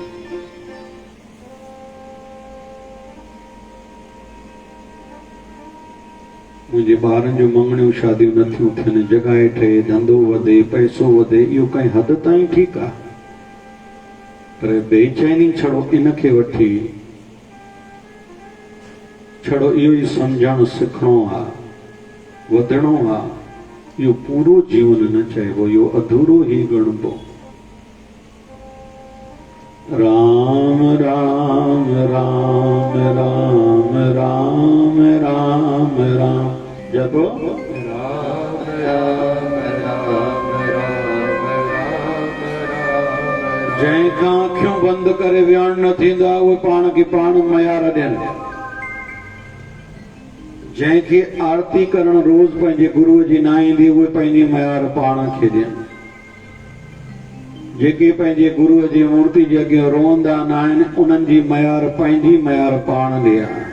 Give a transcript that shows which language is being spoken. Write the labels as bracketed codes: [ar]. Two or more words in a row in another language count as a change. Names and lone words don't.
[sd] मुंहिंजे ॿारनि जूं मङणियूं शादियूं नथियूं थियनि, जॻहि ठहे, धंधो वधे, पैसो वधे, इहो कंहिं हद ताईं ठीकु आहे, पर बेचैनी छड़ो इन खे वठी, छड़ो इहो ई सम्झणु सिखणो आहे, वधणो आहे, इहो पूरो जीवन न चइबो, इहो अधूरो ई ॻणबो। राम राम राम राम राम राम राम जपो। राम राम राम राम राम राम। जंहिंखां अखियूं बंदि करे विहण न थींदो आहे, उहे पाण खे पाण मयार ॾियनि। जंहिंखे आरती करण रोज़ पंहिंजे गुरुअ जी न ईंदी, उहे पंहिंजी मयार पाण खे ॾियनि। जेके पंहिंजे गुरुअ जी मूर्ति जे अॻियां रोअंदा न आहिनि, उन्हनि जी मयार पंहिंजी मयार पाण ॾिया।